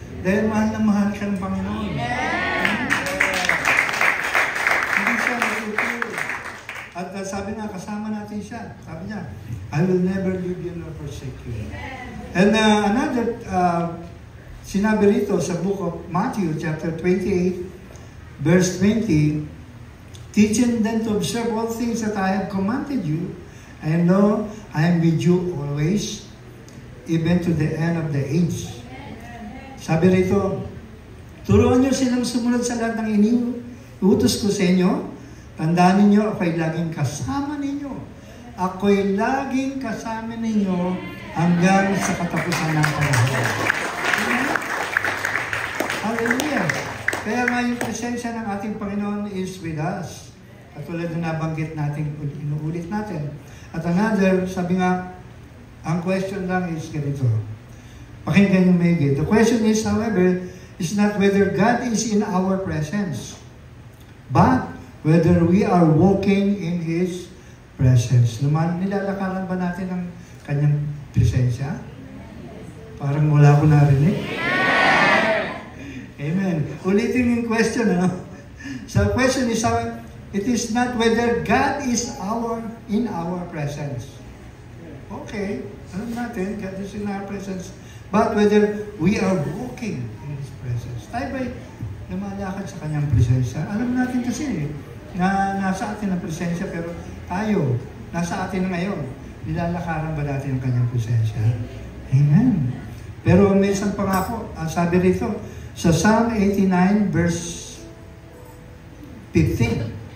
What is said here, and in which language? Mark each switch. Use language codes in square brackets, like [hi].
[tl] Dahil mahal na mahal ka ng Panginoon. Hindi siya natutulog. At sabi nga, kasama natin siya. Sabi niya, [en] I will never leave you nor forsake you. And another, [tl] sinabi rito sa [en] book of Matthew, chapter 28, verse 20, teaching them to observe all things that I have commanded you, and know I am with you always, even to the end of the age. [tl] Sabi rito, turuan niyo silang sumunod sa lahat ng iniutos ko sa inyo. Tandaan ninyo, ako'y laging kasama ninyo. Ako'y laging kasama ninyo hanggang sa katapusan ng panahon. Hallelujah! Kaya nga yung presensya ng ating Panginoon [en] is with us. [tl] At tulad na nabanggit natin, inuulit natin. At another, sabi nga, ang question lang is ganito. Pakinggan yung maigi. [en] The question is, however, is not whether God is in our presence, but whether we are walking in His presence. [tl] Nilalakaran ba natin ang kanyang presensya? Parang wala ko narinig. Amen. Ulitin yung question, ano? [en] So, the question is, it is not whether God is in our presence. Okay, [tl] alam natin, [en] God is in our presence. But whether we are walking in His presence. [tl] Tayo ba'y lumalakad sa kanyang presensya? Alam natin kasi, na nasa atin ang presensya, pero tayo, nasa atin ngayon. Nilalakaran ba natin ang kanyang presensya? Amen. Pero may isang pangako, sabi rito, sa Psalm 89, verse 15.